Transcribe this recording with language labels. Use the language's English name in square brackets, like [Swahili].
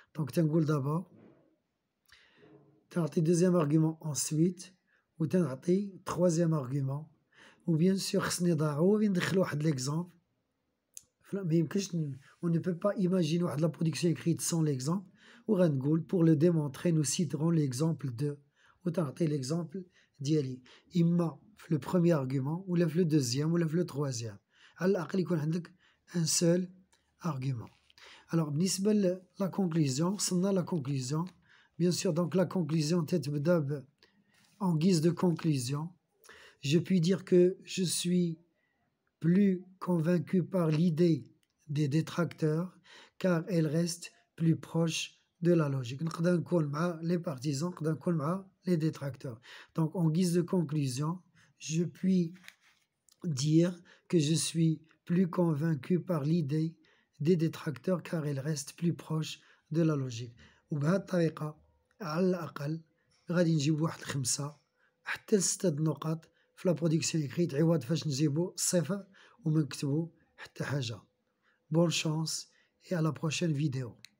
[French] Donc تنقول d'abord تعطي deuxième argument ensuite وتنعطي troisième argument ou bien sûr [Arabic] خصني ضروري ندخل واحد [French] l'exemple. [Arabic] ما يمكنش [French] on ne peut pas imaginer واحد la production écrite sans l'exemple وغنقول pour le démontrer nous citerons l'exemple de وتعطي l'exemple ديالي إما في le premier argument ولا في le deuxième ولا في le troisième. [Arabic] على الأقل يكون عندك [French] un seul argument. [Arabic] Alors بالنسبة لا conclusion وصلنا لا conclusion. [French] Bien sûr donc la conclusion تتبدا en guise de conclusion. Je puis dire que je suis plus convaincu par l'idée des détracteurs car elle reste plus proche de la logique. [Arabic] نقدر نكون مع les partisans نقدر نكون مع les détracteurs. [French] Donc en guise de conclusion je puis dire que je suis plus convaincu par l'idée des détracteurs car elle reste plus proche de la logique. [Arabic] وبهذه الطريقة على الأقل غادي نجيب واحد 5 حتى 6 نقاط في لا برودكسيون إكريت عوض فاش نجيبو 0 وما نكتبو حتى حاجة. [French] Bonne chance et à la prochaine vidéo.